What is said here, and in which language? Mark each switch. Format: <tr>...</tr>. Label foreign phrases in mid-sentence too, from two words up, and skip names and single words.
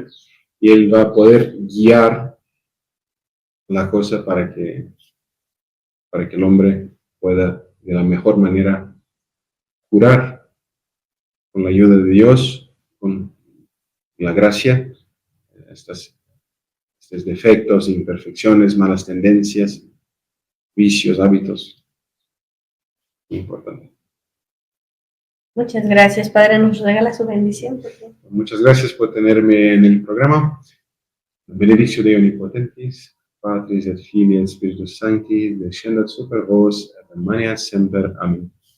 <es>Y él va a poder guiar la cosa para que el hombre pueda de la mejor manera curar con la ayuda de Dios, con la gracia, estos defectos, imperfecciones, malas tendencias, vicios, hábitos. Muy importante. Muchas gracias, Padre. Nos regala su bendición. Muchas gracias por tenerme en el programa.</es> <la>Benedictio Dei Omnipotentis, Patris et Filii et Spiritus Sancti, descendat super vos et in semper. Amen.</la>